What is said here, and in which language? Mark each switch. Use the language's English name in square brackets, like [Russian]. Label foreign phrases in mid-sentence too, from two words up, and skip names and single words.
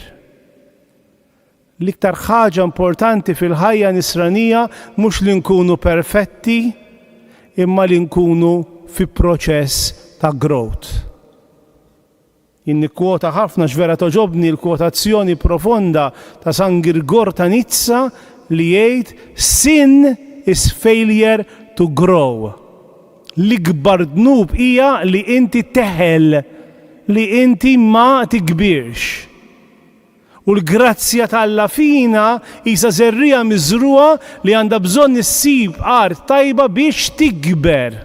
[Maltese] L-iktar ħaġa importanti fil-ħajja nisranija mhux li nkunu perfetti, imma li nkunu fi proċess ta' growth. Jien nikkwota ħafna x'vera toġobni l-kwotazzjoni profonda ta' San Girgor ta' Nizza li jgħid [English] sin is failure to grow. [Maltese] L-ikbar dnub hija li inti teħel, li inti ma tikbirx. U l-grazzja tal-Alla fina isa żerrija miżruha li għandha bżonn issib art tajba biex tikber.